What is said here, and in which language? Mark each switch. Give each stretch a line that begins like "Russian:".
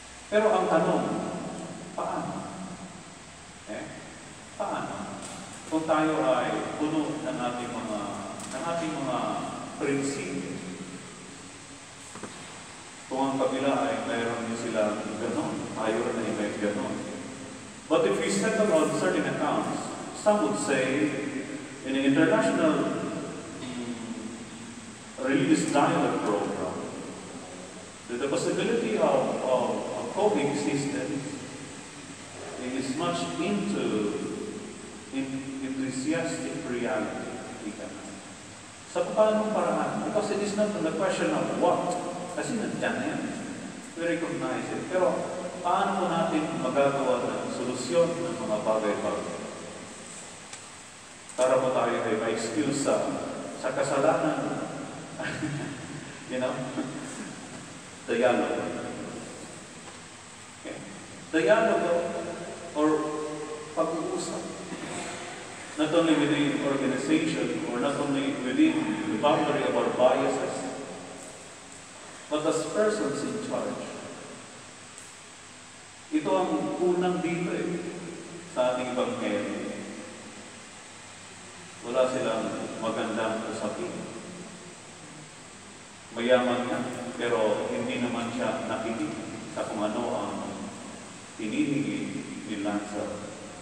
Filipino: Pero ang tanong, paano? Paano? Kung tayo ay puno ng ating mga prinsipyo. Kung ang kabila ay mayroon din sila ganon, tayo rin ay may ganon.
English: But if we settle on certain accounts, some would say, in an international religious dialogue program, that the possibility of coexistence is much into enthusiastic reality.
Filipino: Sa paanong paraan?
English: Because it is not the question of what.
Filipino: Kasi nandiyan na yan.
English: We recognize it.
Filipino: Pero paano po natin magagawa ng solusyon ng mga bagay-bagay? Para po tayo ay may skills sa kasalanan.
English: You know? Dialogue. Okay. Dialogue or pag-uusap. Not only within organization or not only within the boundary of our biases, but as persons in charge.
Filipino: Ito ang unang dito sa ating Ebanghelyo. Wala silang magandang usapin. Mayaman nga, pero hindi naman siya nakinig sa kung ano ang hinihingi ni Lazaro.